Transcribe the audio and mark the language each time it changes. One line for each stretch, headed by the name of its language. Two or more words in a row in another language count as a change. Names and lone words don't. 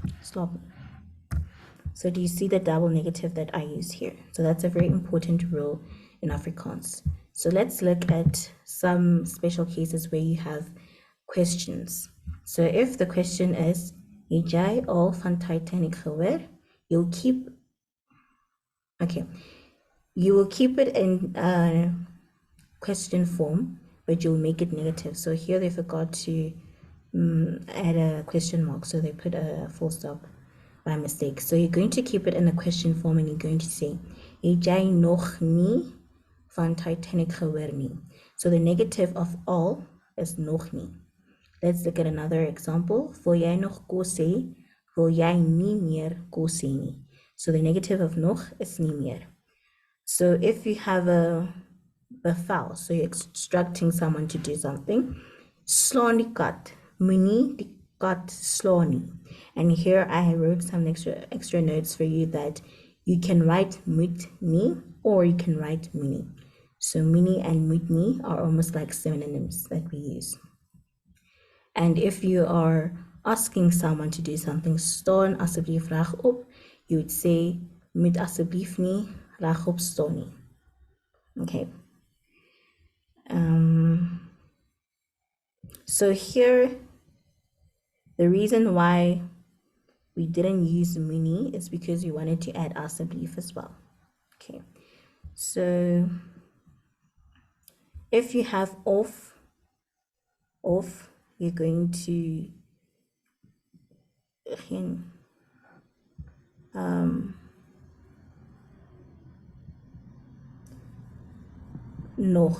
English: stop. So do you see the double negative that I use here? So that's a very important rule in Afrikaans. So let's look at some special cases where you have questions. So if the question is,
Afrikaans: het jy al van Titanic gehoor?
English: You will keep it in question form, but you'll make it negative. So here they forgot to add a question mark, so they put a full stop by mistake. So you're going to keep it in a question form and you're going to say,
Afrikaans: het jy nog nie van Titanic gehoor nie?
English: So the negative of all is
Afrikaans: nog nie.
English: Let's look at another example.
Afrikaans: Wil jy nog kos hê? Wil jy nie meer kos hê nie?
English: So the negative of nog is
Afrikaans: nie meer.
English: So if you have a bevel, so you're instructing someone to do something,
Afrikaans: slaan die kat, moenie die kat slaan nie.
English: And here I wrote some extra notes for you that you can write
Afrikaans: moet nie
English: or you can write moenie. So moenie and
Afrikaans: moet nie
English: are almost like synonyms that we use. And if you are asking someone to do something,
Afrikaans: staan asseblief reg op,
English: you would say
Afrikaans: moet asseblief nie regop staan nie.
English: Okay. So here, the reason why we didn't use moenie is because we wanted to add asseblief as well. Okay. So if you have of, you're going to nog.